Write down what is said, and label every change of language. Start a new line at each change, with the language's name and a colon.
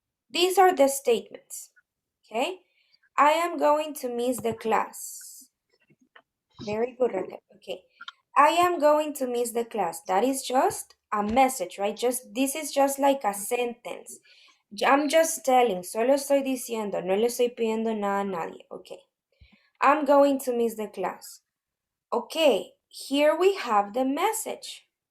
English: These are the statements, okay? I am going to miss the class. Very good, Raquel. Okay. I am going to miss the class. That is just a message, right? This is just like a sentence. I'm just telling,
Spanish: solo estoy diciendo, no le estoy pidiendo nada a nadie.
English: Okay. I'm going to miss the class. Okay, here we have the message.